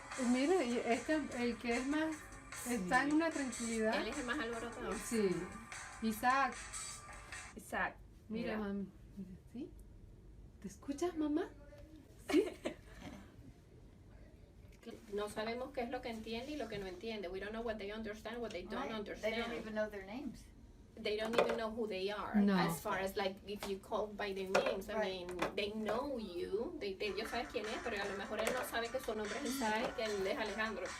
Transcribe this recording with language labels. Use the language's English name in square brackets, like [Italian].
[Spanish] Mira, y el que es más, está en una tranquilidad. Él es el más alborotado. Sí. Isaac. Isaac. Mira, mami. Mira, ¿sí? ¿Te escuchas, mamá? Sí. No sabemos qué es lo que entiende y lo que no entiende. [English] We don't know what they understand, what they don't Right. understand. They don't even know their names. They don't even know who they are. No. As far as like if you call by their names, I Right. mean, they know you. [Spanish] Ellos saben quién es, pero a lo mejor él no sabe que su nombre es Isaac y que él es Alejandro.